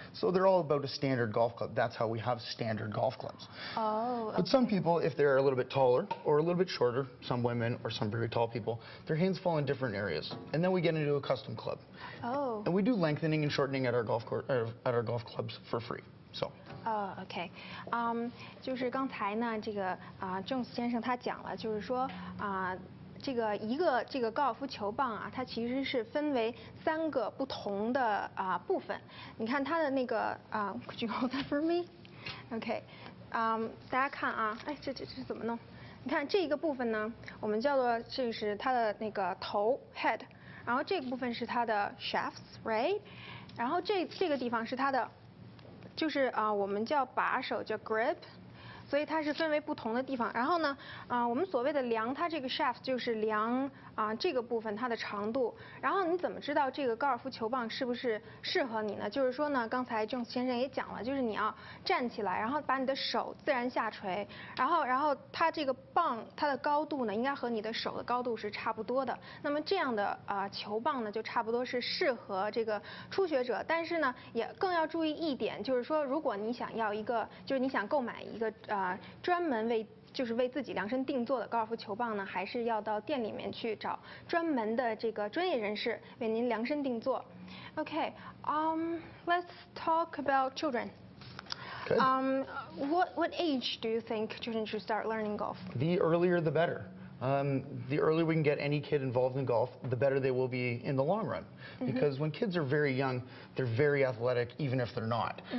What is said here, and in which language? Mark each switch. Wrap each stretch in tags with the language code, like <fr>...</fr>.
<en>So they're all about a standard golf club. That's how we have standard golf clubs. Oh, But some people, if they're a little bit taller or a little bit shorter, some women or some very tall people, their hands fall in different areas. And then we get into a custom club. Oh. And we do lengthening and shortening at our golf clubs for free. So.</en> <zh>OK， 就是刚才呢，这个Jones 先生他讲了，就是说这个高尔夫球棒啊，它其实是分为3个不同的部分。你看它的那个</zh> <en>Could you hold that for me?</en> <zh>OK， 大家看啊，哎，这怎么弄？你看这一个部分呢，我们叫做这是它的那个头 head， 然后这个部分是它的 shafts，right？然后这个地方是它的，就是我们叫把手叫 grip。所以它是分为不同的地方。然后呢，我们所谓的量它这个 shaft 就是量这个部分它的长度。然后你怎么知道这个高尔夫球棒是不是适合你呢？就是说呢，刚才Jones先生也讲了，就是你要站起来，然后把你的手自然下垂，然后它这个棒它的高度呢，应该和你的手的高度是差不多的。那么这样的球棒呢，就差不多是适合这个初学者。但是呢，也更要注意一点，就是说，如果你想要一个，就是你想购买一个专门为自己量身定做的高尔夫球棒呢，还是要到店里面去找专门的这个专业人士为您量身定做。</zh> <en>Okay, let's talk about children. Good. What age do you think children should start learning golf? The earlier the better. The earlier we can get any kid involved in golf, the better they will be in the long run. Because when kids are very young, they're very athletic, even if they're not.</en>